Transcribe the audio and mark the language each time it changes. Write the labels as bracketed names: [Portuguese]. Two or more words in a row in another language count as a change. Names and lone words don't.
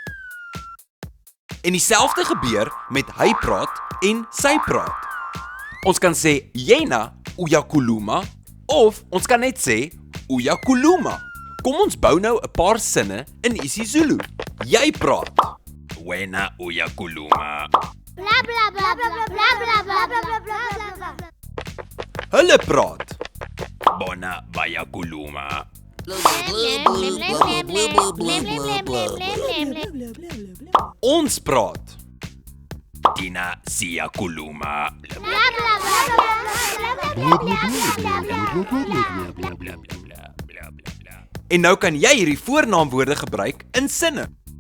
[Afrikaans] En dieselfde gebeur met hy praat en sy praat. Ons kan sê [Zulu] yena uyakhuluma [Afrikaans] of ons kan net sê uyakhuluma. Kom ons bou nou 'n paar sinne in isiZulu. Jy praat. [Zulu] Wena uyakhuluma. Bla bla bla bla bla bla bla bla bla bla bla. [Afrikaans] Hulle praat. [Zulu] Bona bayakhuluma. [Afrikaans] Ons praat. [Zulu] Tina siyakhuluma. [Afrikaans] En nou kan jy hierdie voornaamwoorde gebruik in sinne.